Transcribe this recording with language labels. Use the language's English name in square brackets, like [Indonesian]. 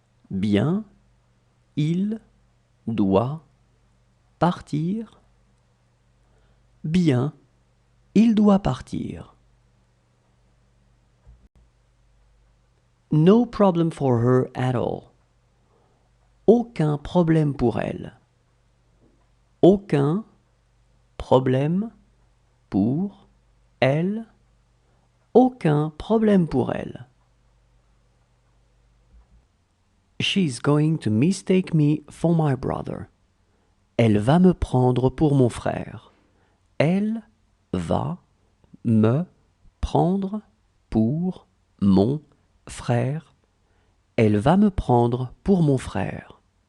[French] Bien, il doit partir. Bien, il doit partir. [English] No problem for her at all. [French] Aucun problème pour elle. Aucun problème pour elle. Aucun problème pour elle. [English] She's going to mistake me for my brother. [French] Elle va me prendre pour mon frère. Elle va me prendre pour mon frère. Elle va me prendre pour mon frère.